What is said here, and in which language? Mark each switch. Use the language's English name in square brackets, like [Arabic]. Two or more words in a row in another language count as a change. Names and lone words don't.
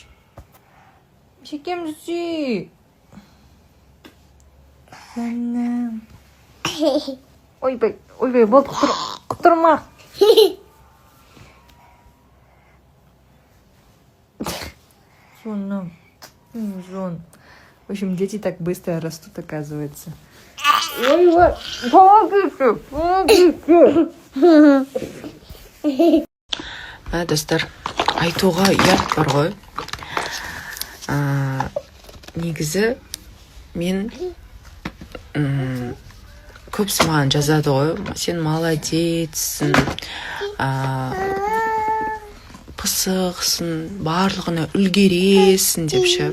[Kazakh] Шекемді сүй. Жаным. Ойбай, болды, құтырма. Жон. [Russian] В общем, дети так быстро растут, оказывается. Ой, помогите. [Kazakh] Достар, айтуға ұят бар ғой. Негізі мен көпсі маған жазады ғой. Сен молодецсің, пысықсың, барлығына үлгересің депші.